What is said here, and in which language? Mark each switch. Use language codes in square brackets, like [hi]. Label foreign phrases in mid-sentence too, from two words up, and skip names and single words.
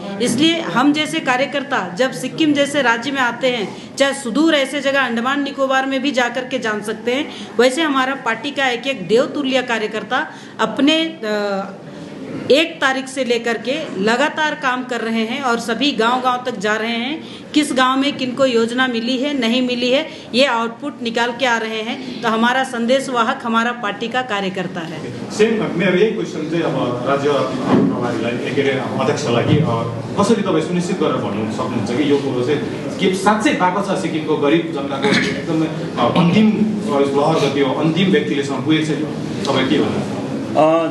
[hi] इसलिए हम जैसे कार्यकर्ता जब सिक्किम जैसे राज्य में आते हैं, चाहे सुदूर ऐसे जगह अंडमान निकोबार में भी जा कर के जान सकते हैं, वैसे हमारा पार्टी का एक एक देवतुल्य कार्यकर्ता अपने 1 तारीख से लेकर के लगातार काम कर रहे हैं और सभी गांव-गांव तक जा रहे हैं। किस गांव में किनको योजना मिली है, नहीं मिली है, ये आउटपुट निकाल के आ रहे हैं। तो हमारा संदेश वाहक हमारा पार्टी का कार्यकर्ता है। [ne] सेम मेरो यही क्वेसन चाहिँ अब राज्य प्रभारीलाई के अरे अध्यक्षलाई कि कसरी तपाईँ सुनिश्चित गरेर भन्नु सक्नुहुन्छ कि यो कुरो चाहिँ के साँच्चै भएको छ सिक्किमको गरिब जनताको एकदमै अन्तिम लहर गति हो, अन्तिम व्यक्तिलेसम्म पुगेको छ, तपाईँ के भन्नुहुन्छ?